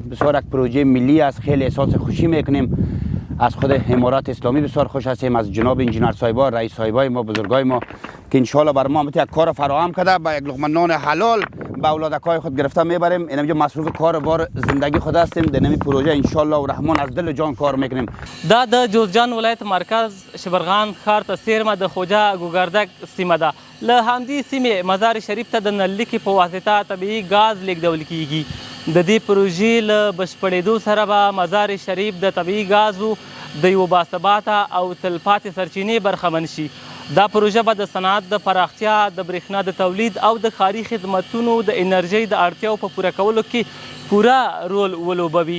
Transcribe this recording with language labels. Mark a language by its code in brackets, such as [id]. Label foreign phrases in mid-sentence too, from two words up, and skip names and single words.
[fa] بسیار یک پروژه ملی است، خیلی احساس خوشی میکنیم. از خود امارات اسلامی بسیار خوش هستیم، از جناب انجینر صاحبا، رئیس صاحبای ما، بزرگای ما که انشالله برای ما یک کار فراهم کرده با یک لقمه نان حلال به اولادکای خود گرفته میبریم. اینجا مصروف کار بار زندگی خود هستیم. در نمی پروژه انشالله و رحمان از دل و جان کار میکنیم. [ps] دا د جوزجان ولایت مرکز شبرغان ښار ته څیرمه د خوجا ګوګردک سیمه ده. له همدې سیمې مزار شریف ته د نل لیکې په واسطه طبیعي ګاز لیږدول کیږي. د دې پروژې له بشپړېدو سره به مزار شریف د طبیعي ګازو د یو باثباته او تلپاتې سرچینې برخمن شي دا پروژه به د صنعت د پراختیا، د برېښنا د تولید او د ښاري خدمتونو د انرژۍ د اړتیاو په پوره کولو کې پوره رول ولوبوي.